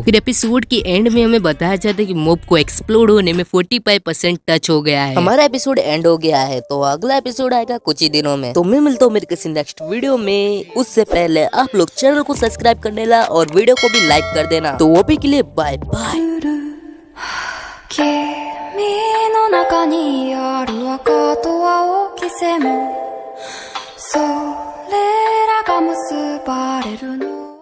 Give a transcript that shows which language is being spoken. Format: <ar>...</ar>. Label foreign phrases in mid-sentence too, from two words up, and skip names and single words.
<hi>फिर एपिसोड की एंड में हमें बताया जाता है कि मॉब को एक्सप्लोड होने में 45% टच हो गया है। हमारा</hi> <en>episode end</en> <hi>हो गया है तो अगला एपिसोड आएगा कुछ ही दिनों में। तो मैं मिलता हूँ मेरे किसी</hi> <en>next video</en> <hi>में। उससे पहले आप लोग चैनल को सब्सक्राइब कर लेना और वीडियो को भी लाइक कर देना। तो वो भी के लिए बाय बाय।</hi> <ja>君の中にある赤と青き線もそれらが結ばれるの</ja>